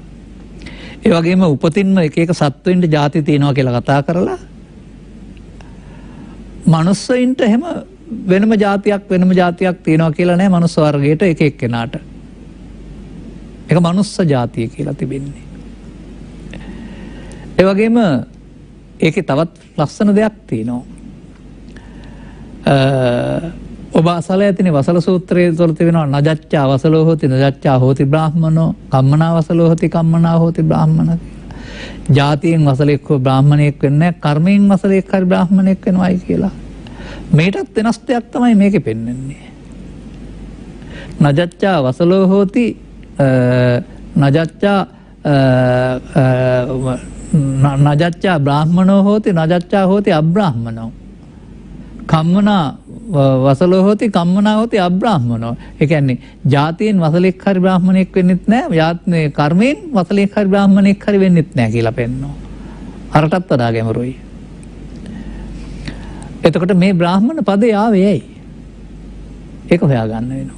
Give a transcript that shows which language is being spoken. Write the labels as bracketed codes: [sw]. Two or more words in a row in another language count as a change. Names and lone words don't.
[si] ඒ වගේම උපතින්ම එක එක සත්වෙන්ට ಜಾති තියෙනවා කියලා කතා කරලා මනුස්සයින්ට එහෙම වෙනම ಜಾතියක් තියෙනවා කියලා නෑ මනුස්ස වර්ගයට එක එක්කෙනාට. ඒක මනුස්ස ಜಾතිය කියලා තිබෙන්නේ. ඒ වගේම ඒකේ තවත් ලස්සන දෙයක් තියෙනවා. ඔබ අසල ඇතිනේ වසල සූත්‍රයේ තුල තිබෙනවා [pi] නජච්ඡා වසලෝ හෝති නජච්ඡා හෝති බ්‍රාහ්මනෝ කම්මනා වසලෝ හෝති කම්මනා හෝති බ්‍රාහ්මන. [si] ජාතියෙන් වසලෙක් හෝ බ්‍රාහ්මණයෙක් වෙන්නේ නැහැ, කර්මයෙන් වසලෙක් හරි බ්‍රාහ්මණයෙක් වෙනවායි කියලා. මේකටත් වෙනස් දෙයක් තමයි මේකේ පෙන්වන්නේ. [pi] නජච්ඡා වසලෝ හෝති නජච්ඡා බ්‍රාහ්මනෝ හෝති නජච්ඡා හෝති අබ්‍රාහ්මනෝ කම්මනා වසලෝ හෝති කම්මනා හෝති අබ්‍රාහ්මනෝ. [si] ඒ කියන්නේ ජාතියෙන් වසලෙක් හරි බ්‍රාහ්මණයෙක් වෙන්නෙත් නැහැ, යාත්නේ කර්මයෙන් වසලෙක් හරි බ්‍රාහ්මණයෙක් හරි වෙන්නෙත් නැහැ කියලා පෙන්නනවා. අරටත් වඩා ගැඹුරුයි. එතකොට මේ බ්‍රාහ්මණ පදේ ආවේ ඇයි? ඒක හොයාගන්න වෙනවා.